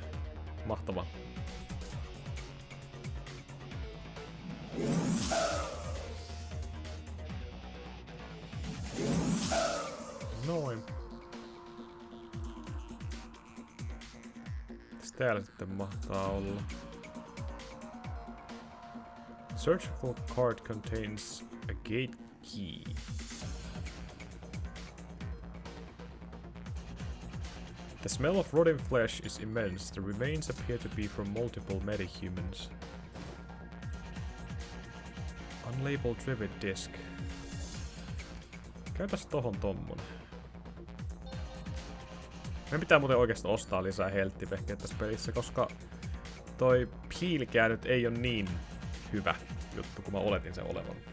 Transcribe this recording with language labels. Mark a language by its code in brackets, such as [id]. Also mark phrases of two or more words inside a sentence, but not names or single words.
[fi] Mahtavaa. Noin. Mitäs täällä sitten mahtaa olla? [en] Searchable card contains a gate key. The smell of rotting flesh is immense. The remains appear to be from multiple metahumans. Unlabeled trivet disc. [fi] Käypäs tohon tommonen. Meidän pitää muuten oikeesti ostaa lisää helttipehkeä tässä pelissä, koska toi piilikää nyt ei oo niin hyvä juttu, kun mä oletin sen olevan.